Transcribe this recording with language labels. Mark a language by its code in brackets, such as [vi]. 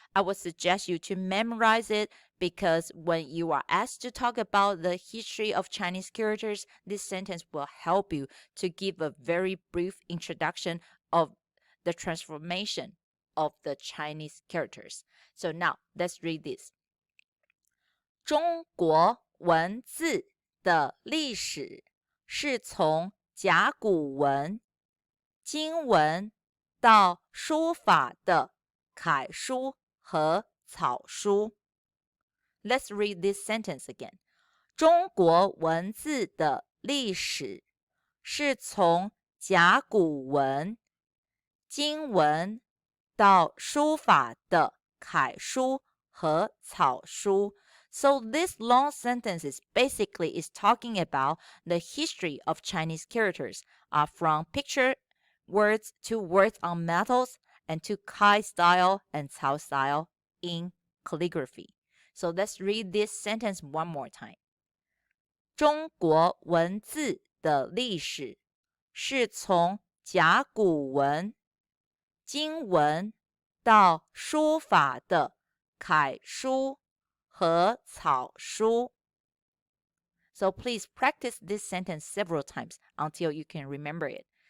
[en] I would suggest you to memorize it because when you are asked to talk about the history of Chinese characters, this sentence will help you to give a very brief introduction of the transformation of the Chinese characters. So now let's read this. [zh] 中国文字的历史是从甲骨文、金文到书法的楷书和草书。 [en] Let's read this sentence again. [zh] 中国文字的历史是从甲骨文、金文到书法的楷书和草书。 [en] So this long sentence basically is talking about the history of Chinese characters, from picture words to words on metals and to Kai style and Cao style in calligraphy. So let's read this sentence one more time. [zh] 中国文字的历史是从甲骨文、金文到书法的楷书和草书。 [en] So please practice this sentence several times until you can remember it.